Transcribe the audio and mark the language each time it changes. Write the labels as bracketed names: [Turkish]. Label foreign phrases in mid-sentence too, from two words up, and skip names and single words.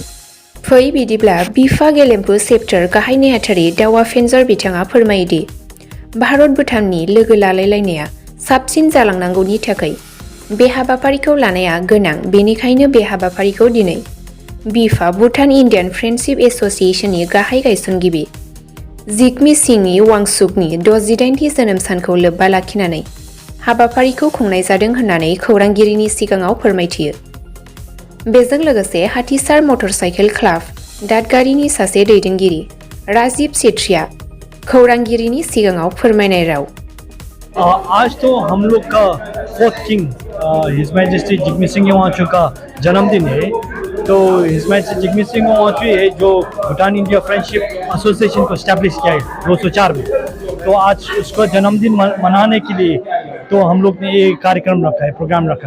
[Bodo] फै बिदिब्ला बिफा गेलेम्पु चेप्टार गाहाय नेहाथारि दावा फेन्जर बिथाङा फोरमायोदि भारत भुटाननि लोगो लालायलायनाया साबसिन जालांनांगौनि थाखाय बे हाबाफारिखौ लानाया गोनां, बेनिखायनो बे हाबाफारिखौ दिनै बिफा भुटान इन्डियान फ्रेन्डशिप एस'सिएशननि गाहाय गायसनगिरि जिग्मे सिंगे वांचुकनि 68थि जोनोम सानखौ लोब्बा लाखिनानै हाबाफारिखौ खुंनाय जादों होननानै खौरांगिरिनि सिगाङाव फोरमायथियो। बेजों लोगोसे हातिसार मटरसाइकेल क्लाब दादगारिनि सासे दैदेनगिरि राजीव सेत्रिया खौरांगिरिनि सिगाङाव फोरमायनाय राव। [Hindi] आज तो हम लोग का [English] fourth king His Majesty [Hindi] जिग्मे सिंगे वांचुक का जन्मदिन है। तो [English] His Majesty [Hindi] जिग्मे सिंगे वांचुक है जो भूटान इंडिया फ्रेंडशिप एसोसिएशन को स्टैब्लिश किया है 204 में। तो आज उसका जन्मदिन मनाने के लिए तो हम लोग ने ये कार्यक्रम रखा है, प्रोग्राम रखा है।